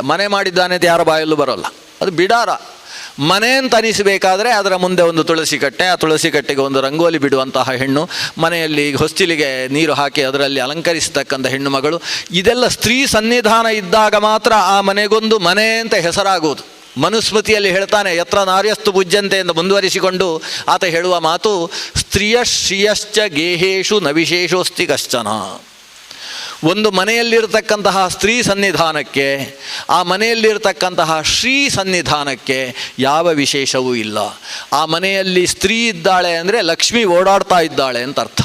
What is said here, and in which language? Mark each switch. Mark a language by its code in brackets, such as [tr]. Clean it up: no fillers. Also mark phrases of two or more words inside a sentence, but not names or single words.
[kn] ಮನೆ ಮಾಡಿದ್ದಾನೆ ಅಂತ ಯಾರ ಬಾಯಲ್ಲೂ ಬರೋಲ್ಲ, ಅದು ಬಿಡಾರ. ಮನೆ ಅಂತ ಅನಿಸಬೇಕಾದ್ರೆ ಅದರ ಮುಂದೆ ಒಂದು ತುಳಸಿ ಕಟ್ಟೆ, ಆ ತುಳಸಿ ಕಟ್ಟೆಗೆ ಒಂದು ರಂಗೋಲಿ ಬಿಡುವಂತಹ ಹೆಣ್ಣು, ಮನೆಯಲ್ಲಿ ಹೊಸ್ತಿಲಿಗೆ ನೀರು ಹಾಕಿ ಅದರಲ್ಲಿ ಅಲಂಕರಿಸತಕ್ಕಂಥ ಹೆಣ್ಣು ಮಗಳು, ಇದೆಲ್ಲ ಸ್ತ್ರೀ ಸನ್ನಿಧಾನ ಇದ್ದಾಗ ಮಾತ್ರ ಆ ಮನೆಗೊಂದು ಮನೆ ಅಂತ ಹೆಸರಾಗುವುದು. ಮನುಸ್ಮೃತಿಯಲ್ಲಿ ಹೇಳ್ತಾನೆ, [sa] ಯತ್ರ ನಾರ್ಯಸ್ತು ಪೂಜ್ಯಂತೆ [kn] ಎಂದು ಮುಂದುವರಿಸಿಕೊಂಡು ಆತ ಹೇಳುವ ಮಾತು, [sa] ಸ್ತ್ರೀಯ ಶ್ರಿಯಶ್ಚ ಗೇಹೇಶು ನ ವಿಶೇಷೋಸ್ತಿ ಕಶ್ಚನ. [kn] ಒಂದು ಮನೆಯಲ್ಲಿರತಕ್ಕಂತಹ ಸ್ತ್ರೀ ಸನ್ನಿಧಾನಕ್ಕೆ ಆ ಮನೆಯಲ್ಲಿರತಕ್ಕಂತಹ ಶ್ರೀ ಸನ್ನಿಧಾನಕ್ಕೆ ಯಾವ ವಿಶೇಷವೂ ಇಲ್ಲ. ಆ ಮನೆಯಲ್ಲಿ ಸ್ತ್ರೀ ಇದ್ದಾಳೆ ಅಂದರೆ ಲಕ್ಷ್ಮಿ ಓಡಾಡ್ತಾ ಇದ್ದಾಳೆ ಅಂತ ಅರ್ಥ.